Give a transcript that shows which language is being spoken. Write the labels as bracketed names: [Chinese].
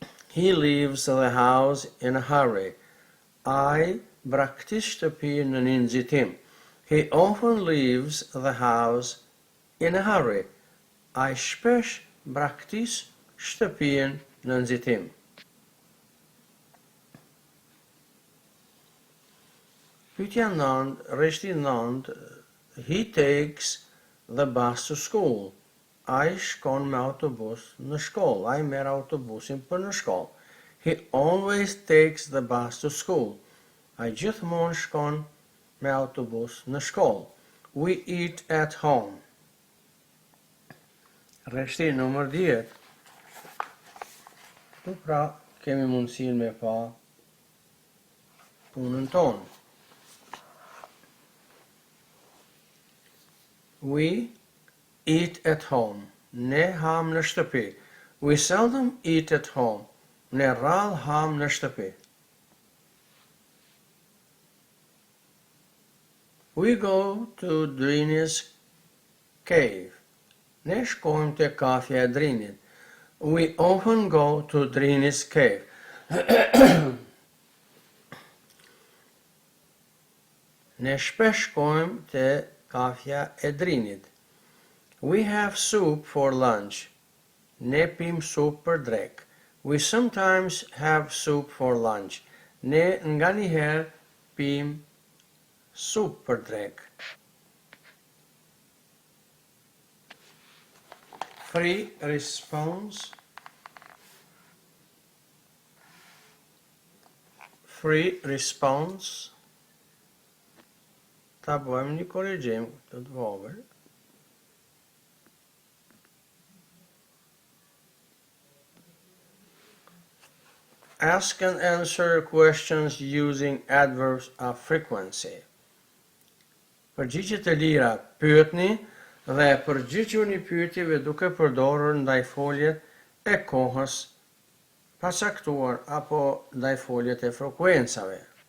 [English] He leaves the house in a hurry. [Albanian] Ai braktis shtëpinë në një nxitim. [English] He often leaves the house in a hurry. [Albanian] Ai shpesh braktis shtëpinë në nxitim. Pyetja 9, rreshti 9, [English] he takes the bus to school. [Albanian] Ai shkon me autobus në shkollë. Ai merr autobusin për në shkollë. [English] He always takes the bus to school. [Albanian] I gjithmonë shkon me autobus në shkollë. [English] We eat at home. [Albanian] Rreshti numër 10. Këtu pra kemi mundësinë me pa punën tonë. [English] We eat at home. [Albanian] Ne ham në shtëpi. [English] We seldom eat at home. [Albanian] Ne rrallë ham në shtëpi. [English] We go to Drini's cave. [Albanian] Ne shkojmë te kafja e Drinit. [English] We often go to Drini's cave. [Albanian] Ne shpesh shkojmë te kafja e Drinit. [English] We have soup for lunch. [Albanian] Ne pim supë për drek. [English] We sometimes have soup for lunch. [Albanian] Ne nganjëherë pim supë për drek. [English] Free response. Free response. [Albanian] Ta bëjmë një korrigjim të vogël. [English] Ask and answer questions using adverbs of frequency. [Albanian] Përgjigje të lira pyetni dhe përgjigjuni pyetjeve duke përdorur ndaj foljet e kohës pasaktuar apo ndaj foljet e frekuencave.